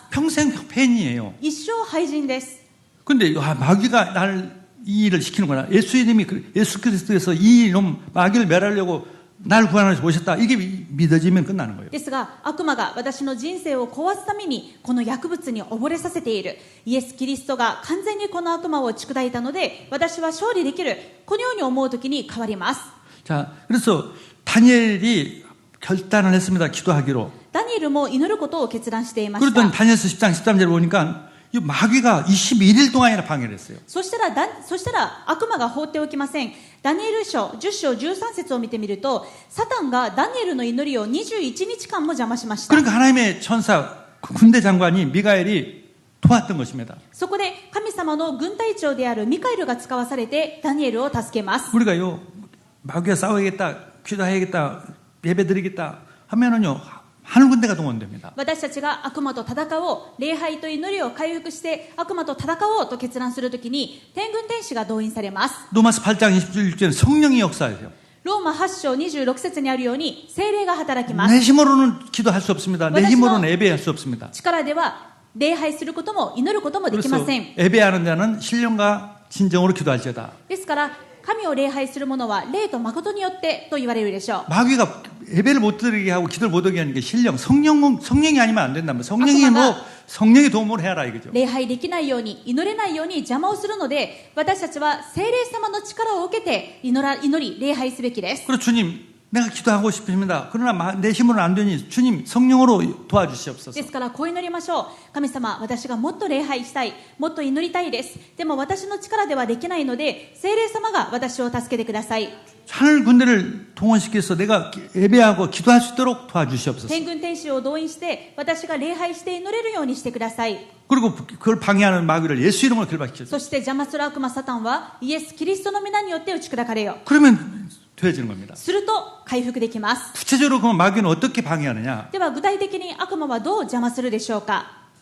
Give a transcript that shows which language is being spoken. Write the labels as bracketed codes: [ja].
[ko] 평생 폐인이에요. [ja] 一生廃人です。 [ko] 근데 마귀가 나를 이 일을 시키는구나. 예수 그리스도에서 이 이놈 마귀를 멸하려고 날 구원하셔서 오셨다. 이게 믿어지면 끝나는 거예요. [ja] ですが悪魔が私の人生を壊すためにこの薬物に溺れさせている。イエス・キリストが完全にこの悪魔を打ち砕いたので私は勝利できる。このように思うときに変わります。 [ko] 자, 그래서 다니엘이 결단을 했습니다. 기도하기로. [ja] ダニエルも祈ることを決断していまし [ko] 그랬더니 [ja] た。 [ko] 다니엘서 10장 13절에 보니까 이 마귀가 21일 동안이나 방해를 했어요. [ja] そしたら悪魔が放っておきません。ダニエル書10章13節を見てみると、サタンがダニエルの祈りを21日間も邪魔しました。 [ko] 그러니까 하나님의 천사 군대 장관이 미가엘이 도왔던 것입니다. [ja] そこで神様の軍隊長であるミカエルが使わされてダニエルを助けます。 [ko] 우리가요 마귀와 싸워야겠다, 기도해야겠다, 예배드리겠다 하면은요 하늘 군대가 동원됩니다. [ja] 私たちが悪魔と戦おう、礼拝と祈りを回復して悪魔と戦おうと決断するときに天軍天使が動員されます。 [ko] 로마서 8장 27절에 성령이 역사해요. [ja] ローマ8章26節にあるように聖霊が働きま [ko] 내 [ja] す。 [ko] 힘으로는 기도할 수 없습니다. 내 힘으로는 예배할 수 없습니다. [ja] 力では礼拝することも祈ることもでき [ko] 그래서 [ja] ません。 [ko] 예배하는 자는 신령과 진정으로 기도할지어다. [ja] ですから神を礼拝する者は霊と誠によってと言われるでしょう。 [ko] 마귀가 예배를 못 드리게 하고 기도를 못 하게 하는 게 성령이 아니면 안 된다면 성령의 도움을 해라 이거죠. [ja] 礼拝できないように祈れないように邪魔をするので、私たちは聖霊様の力を受けて祈り礼拝すべきです。 [ko] 그리고 주님 내가 기도하고 싶습니다. 그러나 내 힘으로는 안 되니 주님 성령으로 도와주시옵소서. [ja] ですからこう祈りましょう。神様、私がもっと礼拝したい、もっと祈りたいです。でも私の力ではできないので聖霊様が私を助けてください。 [ko] 하늘 군대를 동원시켜서 내가 예배하고 기도할 수 있도록 도와주시옵소서. [ja] 天軍天使を動員して私が礼拝して祈れるようにしてください。 [ko] 그리고 그걸 방해하는 마귀를 예수 이름으로 결박시켰어요. [ja] そして邪魔する悪魔サタンはイエス・キリストの皆によって打ち砕かれよ。 [ko] 그러면 되어지는 겁니다. [ja] すると回復できます。 [ko] 구체적으로 그럼 마귀는 어떻게 방해하느냐? [ja] では具体的に悪魔はどう邪魔するでしょうか。